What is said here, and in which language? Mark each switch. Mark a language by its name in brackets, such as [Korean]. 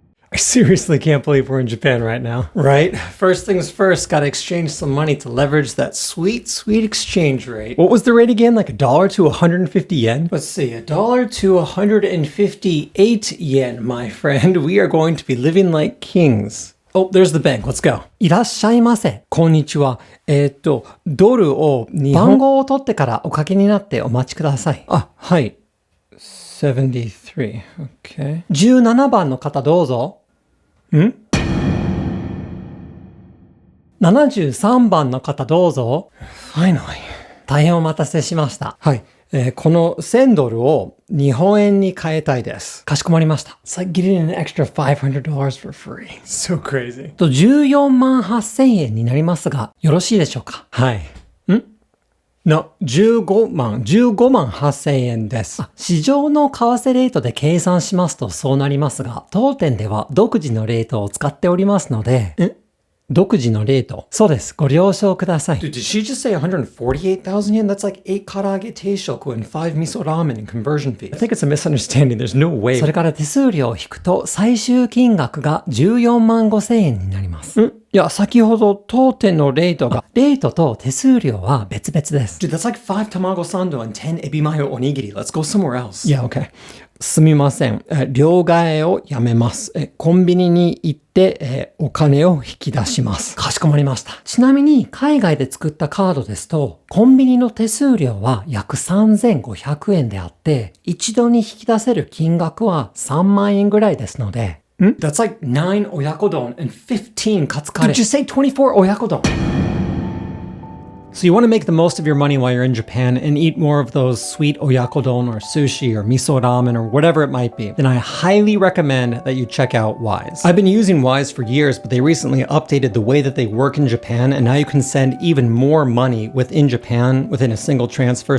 [English] I seriously can't believe we're in Japan right now. Right? First things first, gotta exchange some money to leverage that sweet, sweet exchange rate. What was the rate again? Like $1 to 150 yen? Let's see, $1 to 158 yen, my friend. We are going to be living like kings. Oh, there's the bank. Let's go. [Japanese] いらっしゃいませ。こんにちは。ドルを番号を取ってからおかけになってお待ちください。あ、はい。73. Okay. 17番の方どうぞ。 73番の方どうぞ。 [English] Finally. [Japanese] 大変お待たせしました。はい。この1000ドルを日本円に変えたいです。かしこまりました。 [English] It's like getting an extra $500 for free. So crazy. [Japanese] 14万8000円になりますが、よろしいでしょうか？はい。 No, 15万8000円です。市場の為替レートで計算しますとそうなりますが、当店では独自のレートを使っておりますので、独自のレート。そうです。ご了承ください。 [English] Dude, did she just say 148,000 yen? That's like 8 karage teishoku and 5 miso ramen in conversion fees. I think it's a misunderstanding. There's no way. [Japanese] それから手数料を引くと最終金額が14万5000円になります。いや、先ほど当店のレートと手数料は別々です。 [English] Dude, that's like 5 tamago sando and 10 ebimayo onigiri. Let's go somewhere else. Yeah, okay. [Japanese] すみません。両替をやめます。コンビニに行って、お金を引き出します。かしこまりました。ちなみに、海外で作ったカードですと、コンビニの手数料は約3500円であって、一度に引き出せる金額は3万円ぐらいですので、 [English] That's like 9 oyakodon and 15 katsukare. Did you say 24 oyakodon? So you want to make the most of your money while you're in Japan and eat more of those sweet oyakodon or sushi or miso ramen or whatever it might be, then I highly recommend that you check out Wise. I've been using Wise for years, but they recently updated the way that they work in Japan, and now you can send even more money within Japan within a single transfer.